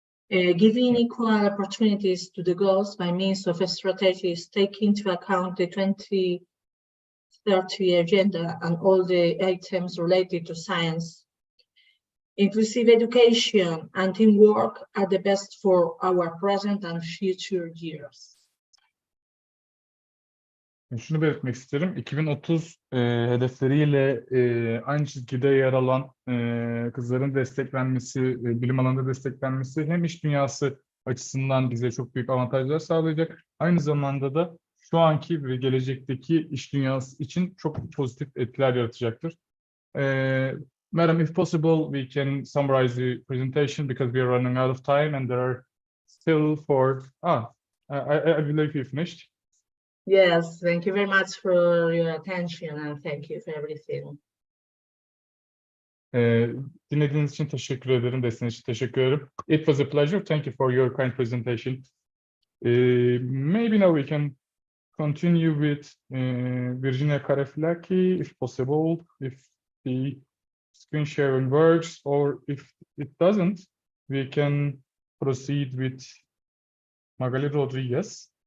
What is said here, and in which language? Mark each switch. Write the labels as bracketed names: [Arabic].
[English] Giving equal opportunities to the girls by means of strategies taking into account the 2030 agenda and all the items related to science. Inclusive education and teamwork are the best for our present and future years. [Turkish] Şunu belirtmek isterim. 2030 hedefleriyle aynı çizgide yer alan kızların desteklenmesi, bilim alanında desteklenmesi hem iş dünyası açısından bize çok büyük avantajlar sağlayacak. Aynı zamanda da şu anki ve gelecekteki iş dünyası için çok pozitif etkiler yaratacaktır. [English] Madam, if possible, we can summarize the presentation because we are running out of time and there are still I believe you finished. Yes, thank you very much for your attention and thank you for everything. [Turkish] Dinlediğiniz için teşekkür ederim. Desteğiniz için teşekkür ederim. [English] It was a pleasure. Thank you for your kind presentation. Maybe now we can continue with Virginia Kareflaki, if possible, if the screen sharing works, or if it doesn't, we can proceed with Magali Rodriguez.